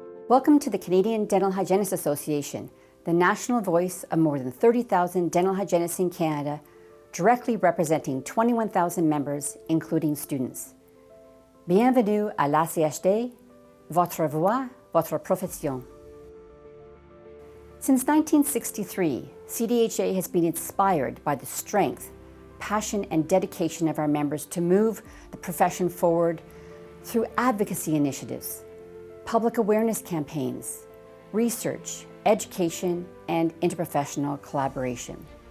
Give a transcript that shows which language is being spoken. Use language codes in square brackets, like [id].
[en] Welcome to the Canadian Dental Hygienists Association, the national voice of more than 30,000 dental hygienists in Canada, directly representing 21,000 members, including students. [fr] Bienvenue à l'ACHD, votre voix, votre profession. [en] Since 1963, CDHA has been inspired by the strength, passion, and dedication of our members to move the profession forward through advocacy initiatives, public awareness campaigns, research, education, and interprofessional collaboration.